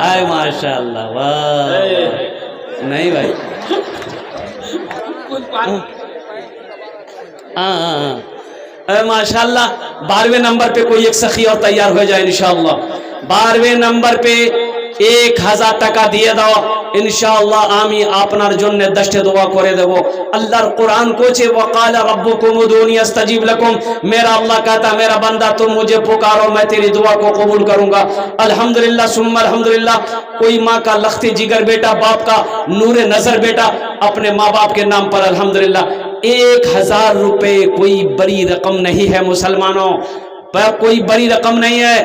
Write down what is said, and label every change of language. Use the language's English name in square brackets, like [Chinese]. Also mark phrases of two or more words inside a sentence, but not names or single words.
[Urdu] آئے ماشاءاللہ. واہ نہیں بھائی. ماشاءاللہ 12ویں نمبر پہ کوئی ایک سخی اور تیار ہو جائے انشاءاللہ. 12ویں نمبر پہ [Bangla] 1000 টাকা দিয়ে দাও ইনশাআল্লাহ. আমি আপনার জন্য 10টা দোয়া করে দেব. আল্লাহর কোরআন কোচে [Arabic] وقال ربكم ادعوني استجب لكم. [Urdu] میرا اللہ کہتا میرا بندہ تم مجھے پکارو میں تیری دعا کو قبول کروں گا. الحمدللہ ثم الحمدللہ. کوئی ماں کا لخت جگر بیٹا, باپ کا نور نظر بیٹا اپنے ماں باپ کے نام پر الحمدللہ 1000 روپے کوئی بڑی رقم نہیں ہے مسلمانوں, کوئی بڑی رقم نہیں ہے.